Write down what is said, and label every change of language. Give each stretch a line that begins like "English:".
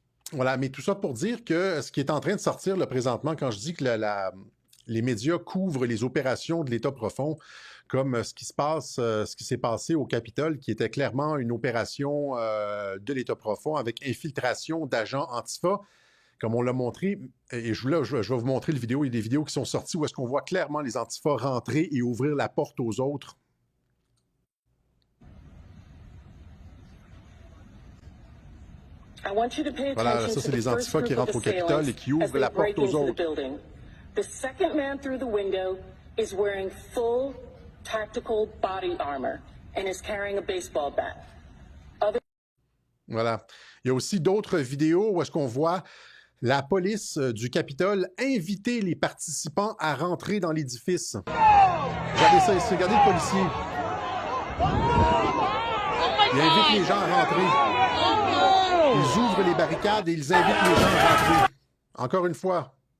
French: Voilà, mais tout ça pour dire que ce qui est en train de sortir là, présentement, quand je dis que les médias couvrent les opérations de l'État profond, comme ce qui s'est passé au Capitole, qui était clairement une opération de l'État profond avec infiltration d'agents antifa, comme on l'a montré, et je vais vous montrer le vidéo, il y a des vidéos qui sont sorties où est-ce qu'on voit clairement les antifas rentrer et ouvrir la porte aux autres. Voilà, ça c'est les antifas qui rentrent au Capitole et qui ouvrent la porte aux autres.
English: The second man through the window is wearing full tactical body armor and is carrying a baseball bat.
French: Voilà. Il y a aussi d'autres vidéos où est-ce qu'on voit la police du Capitole inviter les participants à rentrer dans l'édifice. Regardez ça ici, regardez le policier. Il invite les gens à rentrer. Ils ouvrent les barricades et ils invitent les gens à rentrer. Encore une fois.